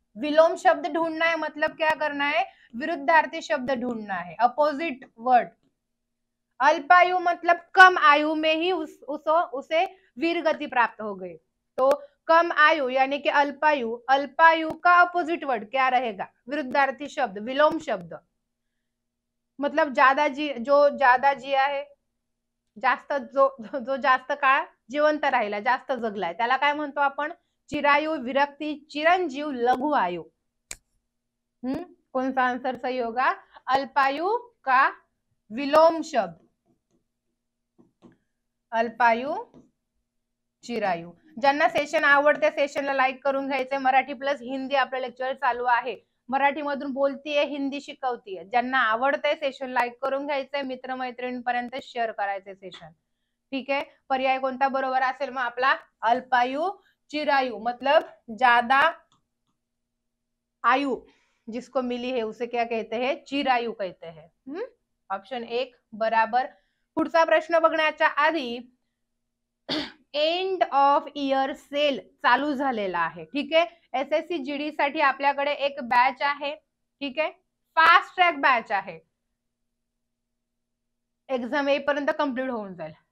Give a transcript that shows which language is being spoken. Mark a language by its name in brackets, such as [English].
[Hindi] विलोम शब्द ढूंढना है, मतलब क्या करना है, विरुद्धार्थी शब्द ढूंढना है, अपोजिट वर्ड। अल्पायु मतलब कम आयु में ही उसे वीर गति प्राप्त हो गई। तो कम आयु यानी कि अल्पायु, अल्पायु का अपोजिट वर्ड क्या रहेगा, विरुद्धार्थी शब्द, विलोम शब्द। मतलब जो ज्यादा जिया है, [Marathi] जास्त जो जास्त काळ जिवंत राहिला, जास्त जगलाय, त्याला काय म्हणतो आपण, चिरायु, विरक्ती, चिरंजीव, लघु आयु। [Hindi] कौन सा आंसर सही होगा, अल्पायु का विलोम शब्द, अल्पायु, चिरायू। [Marathi] ज्यांना सेशन आवडते सेशनला लाईक करून घ्यायचंय। मराठी प्लस हिंदी आपलं लेक्चर चालू आहे, मराठीमधून बोलतीये, हिंदी शिकवतीये। ज्यांना आवडतंय सेशन लाईक करून घ्यायचंय, मित्रमैत्रिणींपर्यंत शेअर करायचंय सेशन। [Hindi] ठीक है, [Marathi] पर्याय कोणता बरोबर असेल मग आपला, [Hindi] अल्पायु चिरायु, मतलब ज्यादा आयु जिसको मिली है उसे क्या कहते हैं, चिरायु कहते हैं। ऑप्शन 1 बराबर। [Marathi] पुढचा प्रश्न बघण्याच्या आधी एंड ऑफ इयर सेल चालू झालेला आहे। ठीक आहे, एसएससी जीडी साठी आपल्याकडे एक बॅच आहे। ठीक आहे, फास्ट ट्रॅक बॅच आहे, एक्झाम येईपर्यंत कंप्लीट होऊन जाईल।